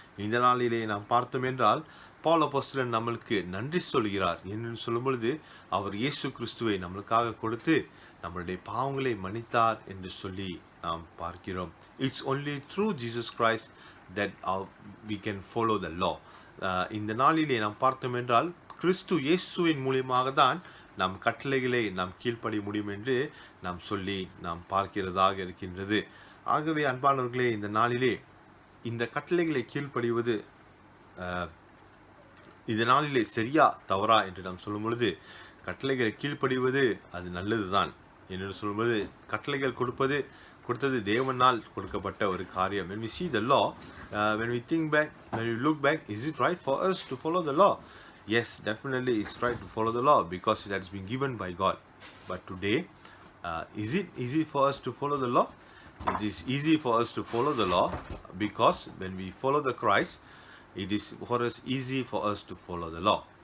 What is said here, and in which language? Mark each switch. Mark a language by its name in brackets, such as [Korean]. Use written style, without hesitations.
[Tamil] இந்த நாளிலே நாம் பார்த்தோம் என்றால் பவுல் அப்போஸ்தலன் நம்மளுக்கு நன்றி சொல்கிறார். என்று சொல்லும் பொழுது அவர் இயேசு கிறிஸ்துவை நம்மளுக்காக கொடுத்து நம்மளுடைய பாவங்களை மன்னித்தார் என்று சொல்லி நாம் பார்க்கிறோம். [English] It's only through Jesus Christ that we can follow the law. [Tamil] இந்த நாளிலே நாம் பார்த்தோம் என்றால் கிறிஸ்து இயேசுவின் மூலமாக தான் நாம் கட்டளைகளை நாம் கீழ்ப்படிய முடியும் என்று நாம் சொல்லி நாம் பார்க்கிறதாக இருக்கின்றது. ஆகவே அன்பானவர்களே, இந்த நாளிலே இந்த கட்டளைகளை கீழ்ப்படிவது இந்த நாளிலே சரியா தவறா என்று நாம் சொல்லும் பொழுது கட்டளைகளை கீழ்ப்படிவது அது நல்லதுதான் என்று சொல்வது, கட்டளைகள் கொடுத்தது தேவனால் கொடுக்கப்பட்ட ஒரு காரியம். [English] When we see the law, when we think back, when we look back, is it right for us to follow the law? Yes, definitely it's right to follow the law because it has been given by God. But today, is it easy for us to follow the law? It is easy for us to follow the law because when we follow the Christ, it is for us easy for us to follow the law.